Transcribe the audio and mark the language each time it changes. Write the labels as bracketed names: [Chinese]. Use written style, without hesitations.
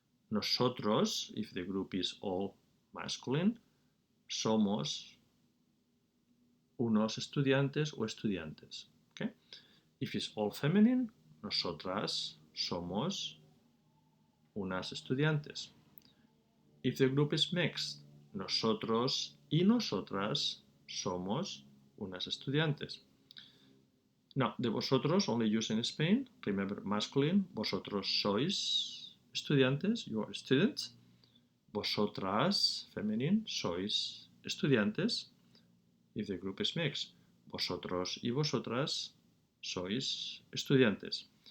[English] Nosotros, if the group is all masculine, [Spanish] somos unos estudiantes o estudiantes. [English] Okay? If it's all feminine, [Spanish] nosotras somos unas estudiantes. [English] If the group is mixed, [Spanish] nosotros y nosotras somos unas estudiantes. [English] Now, the vosotros only used in Spain. Remember, masculine. [Spanish] Vosotros sois estudiantes. [English] You are students. Vosotras, feminine, [Spanish] sois estudiantes. [English] If the group is mixed. [Spanish] Vosotros y vosotras sois estudiantes.